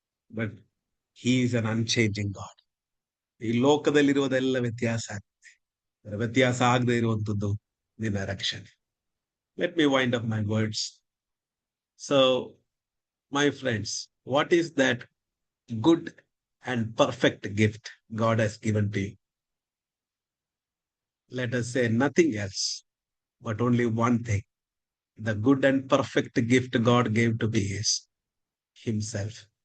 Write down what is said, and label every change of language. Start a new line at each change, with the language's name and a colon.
English: but He is an unchanging God.
Kannada: ಈ ಲೋಕದಲ್ಲಿರುವುದೆಲ್ಲ ವ್ಯತ್ಯಾಸ ಆಗುತ್ತೆ. ವ್ಯತ್ಯಾಸ ಆಗದೆ ಇರುವಂತದ್ದು ನಿನ್ನ ರಕ್ಷಣೆ.
English: Let me wind up my words. So, my friends, what is that good and perfect gift God has given to you? Let us say nothing else, but only one thing. The good and perfect gift God gave to me is Himself.